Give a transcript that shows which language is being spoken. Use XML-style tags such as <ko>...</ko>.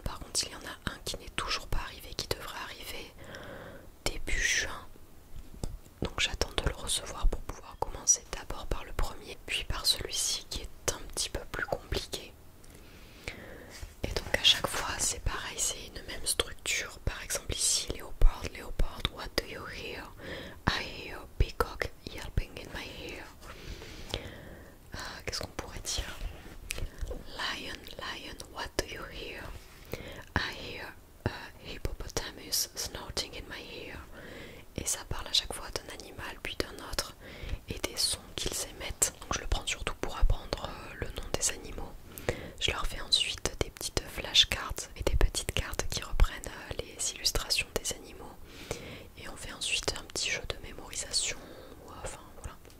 <fr>Par contre il y en a un qui n'est toujours pas arrivé, qui devrait arriver début juin. Donc j'attends de le recevoir pour pouvoir commencer d'abord par le premier, puis par celui-ci qui est un petit peu plus compliqué. Et donc à chaque fois c'est pareil, c'est une même structure. Par exemple ici, léopard,</fr> <en>what do you hear? I hear peacock yelping in my ear.</en> <fr>Qu'est-ce qu'on pourrait dire?</fr> <en>Lion, what do you hear? I hear hippopotamus snorting in my ear.</en> <fr>Et ça parle à chaque fois d'un animal puis d'un autre et des sons qu'ils émettent. Donc je le prends surtout pour apprendre le nom des animaux. Je leur fais ensuite des petites flashcards et des petites cartes qui reprennent les illustrations des animaux. Et on fait ensuite un petit jeu de mémorisation. Enfin voilà.</fr>